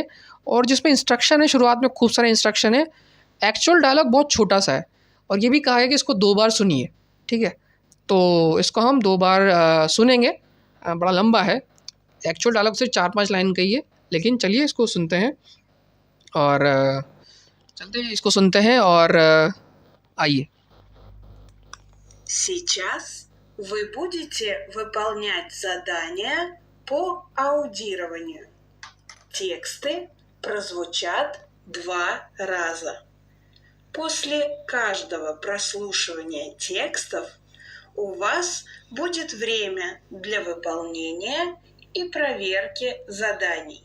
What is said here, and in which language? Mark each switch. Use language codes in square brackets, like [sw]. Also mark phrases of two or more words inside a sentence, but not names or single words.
[hi] और जिसमें इंस्ट्रक्शन है, शुरुआत में खूब सारे इंस्ट्रक्शन है, [en] actual dialogue [hi] बहुत छोटा सा है, और ये भी कहा है कि इसको 2 बार सुनिए, ठीक है। तो इसको हम 2 बार सुनेंगे। बड़ा लंबा है, [en] actual dialogue [hi] सिर्फ 4-5 लाइन का ही है, लेकिन चलिए इसको सुनते हैं और चलते हैं, इसको सुनते हैं और आइए। [ru] Сейчас вы будете выполнять задания по аудированию. Тексты прозвучат 2 раза. После каждого прослушивания текстов у вас будет время для выполнения и проверки заданий.